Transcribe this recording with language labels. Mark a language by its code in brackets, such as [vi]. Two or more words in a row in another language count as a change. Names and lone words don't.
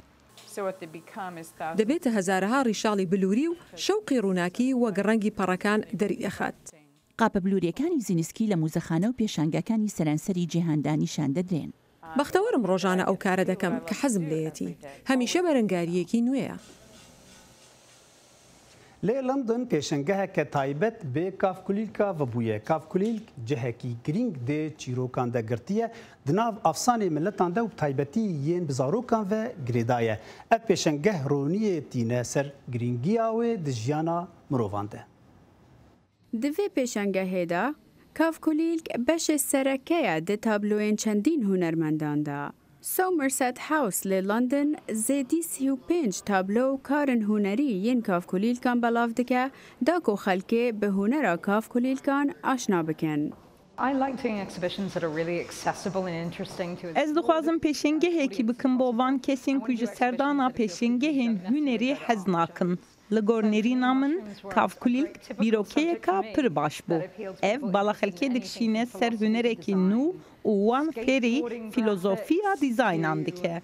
[ckb] دەبێتە هەزارەها ڕیشاڵی بلووری و شەوقی ڕووناکی وەک ڕەنگی پەڕەکان دەریەخات. قاپە بلووریەکانی زینسکی لە موزەخانە و پێشانگەکانی سەرانسەری جیهاندا نیشان دەدرێن. بەختەوەرم ڕۆژانە ئەو کارە دەکەم کە حەزم لێیەتی هەمیشە بەرەنگاریەکی نوێیە. [ku] لی لندن پیشنگهک تایبت به کافکولیلکا و بویه. کافکولیلک جهکی گرینگ ده چیروکان ده گرتیه دناو افسانه ملتان ده و تایبتی ین بزاروکان و گریدایه. اف پیشنگه رونیه تینه سر گرینگی آوه ده جیانا مروفانده. دوی پیشنگه ده کافکولیلک بش سرکه ده تابلوین چندین هنرمندان ده. سومرست هاوس لی لندن زیدی 35 تابلو کارن هنری ین کافکولیلکان بلاف دکه دا کو خلکه به هنر کافکولیلکان آشنا بکن. Ez dixwazim pêşengehekî bikim bo van kesên ku ji serdana pêşengehên hunerî hez nakin. Li gornêrîna min kafkulîlk bîrokeyeka pir baş bû. Ev balaxelkê dikişîne ser hunerekî nû û wan fêrî filozofiya dîzaynan dike.